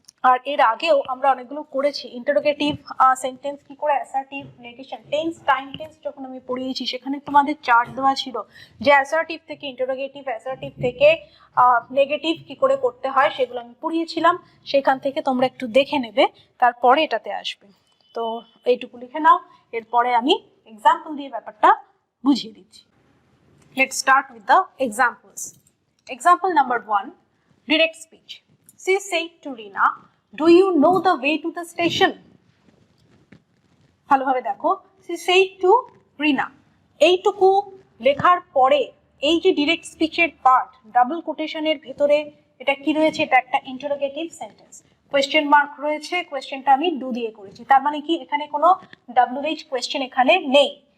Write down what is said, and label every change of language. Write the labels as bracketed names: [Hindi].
[Bangla] আর এর আগেও আমরা অনেকগুলো করেছি ইন্টারোগেটিভ সেন্টেন্স কি করে assertive, negation, tense, time tense যখন আমি পড়িয়েছি সেখানে তোমাদের চার্ট দেওয়া ছিল যে অ্যাসার্টিভ থেকে ইন্টারোগেটিভ, অ্যাসার্টিভ থেকে নেগেটিভ কি করে করতে হয় সেগুলো আমি পড়িয়েছিলাম। সেখান থেকে তোমরা একটু দেখে নেবে, তারপরে এটাতে আসবে। তো এইটুকু লিখে নাও, এরপরে আমি এক্সাম্পল দিয়ে ব্যাপারটা বুঝিয়ে দিচ্ছি। [English] Let's start with the examples. Example number 1, direct speech. She said to Rina, "Do you know the way to the station?" [Bangla] ভালোভাবে দেখো, [English] she said to Rina, [Bangla] এইটুকু লেখার পরে এই যে ডিরেক্ট স্পিচের পার্ট, ডাবল কোটেশনের ভেতরে এটা কি রয়েছে? এটা একটা ইন্টারোগেটিভ সেন্টেন্স। কোয়েশ্চেন মার্ক রয়েছে, কোয়েশ্চেনটা আমি ডু দিয়ে করেছি। তার মানে কি এখানে কোনো WH কোয়েশ্চেন এখানে নেই।